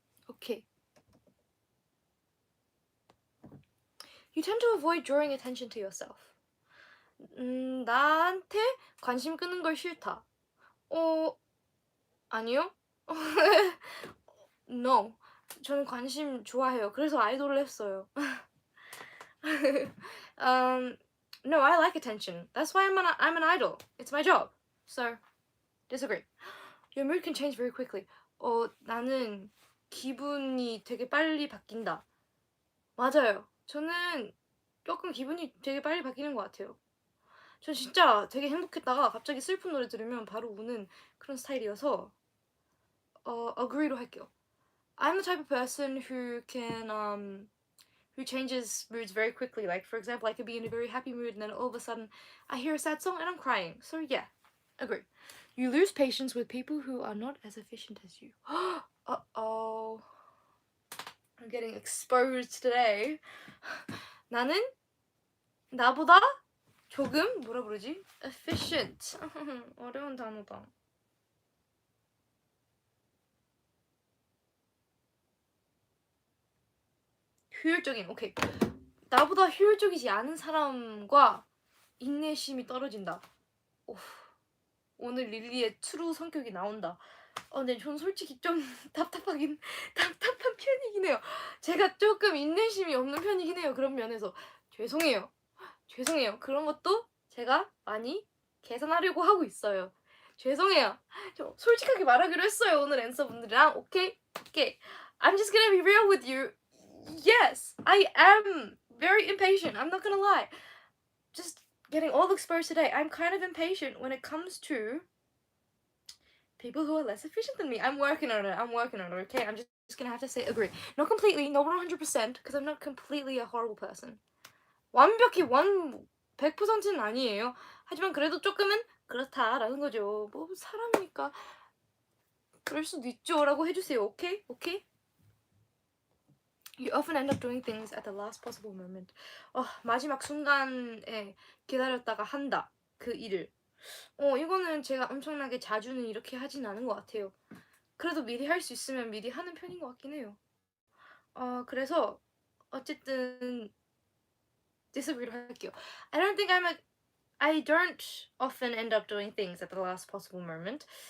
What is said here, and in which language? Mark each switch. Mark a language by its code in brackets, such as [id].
[en] Okay. You tend to avoid drawing attention to yourself. [ko] 나한테 관심 끄는 걸 싫다. 아니요? [en] No. [ko] 저는 관심 좋아해요. 그래서 아이돌을 했어요. [en] No, I like attention. That's why I'm an idol. It's my job. So, disagree. Your mood can change very quickly. [ko] 나는 기분이 되게 빨리 바뀐다. 맞아요. 저는 조금 기분이 되게 빨리 바뀌는 것 같아요. 전 진짜 되게 행복했다가 갑자기 슬픈 노래 들으면 바로 우는 그런 스타일이어서 [en] agree [ko] 로 할게요. [en] I'm the type of person who can who changes moods very quickly. Like, for example, I could be in a very happy mood and then all of a sudden I hear a sad song and I'm crying. So yeah, agree. You lose patience with people who are not as efficient as you. Uh-oh. I'm getting exposed today. [ko] 나는 나보다 조금 뭐라 부르지? [en] efficient. [ko] 어려운 단어다. 효율적인. 오케이. 나보다 효율적이지 않은 사람과 인내심이 떨어진다. 오늘 릴리의 트루 성격이 나온다. 근데 전 솔직히 좀 답답한 편이긴 해요. 제가 조금 인내심이 없는 편이긴 해요. 그런 면에서 죄송해요. 그런 것도 제가 많이 개선하려고 하고 있어요. 죄송해요. 저 솔직하게 말하기로 했어요. 오늘 앤서분들이랑. 오케이. [en] I'm just gonna be real with you. Yes, I am very impatient. I'm not gonna lie. Just getting all exposed today. I'm kind of impatient when it comes to people who are less efficient than me. I'm working on it. Okay, I'm just gonna have to say agree. Not completely, not 100%, because I'm not completely a horrible person. [ko] 완벽히 100%는 아니에요. 하지만 그래도 조금은 그렇다라는 거죠. 뭐 사람이니까 그럴 수도 있죠라고 해주세요. 오케이? 오케이? [en] You often end up doing things at the last possible moment. [ko] 마지막 순간에 기다렸다가 한다. 그 일을. 이거는 제가 엄청나게 자주는 이렇게 하진 않은 것 같아요. 그래도 미리 할 수 있으면 미리 하는 편인 것 같긴 해요. 그래서 어쨌든 [en] disagree [ko] 를 할게요. [en] I don't often end up doing things at the last possible moment.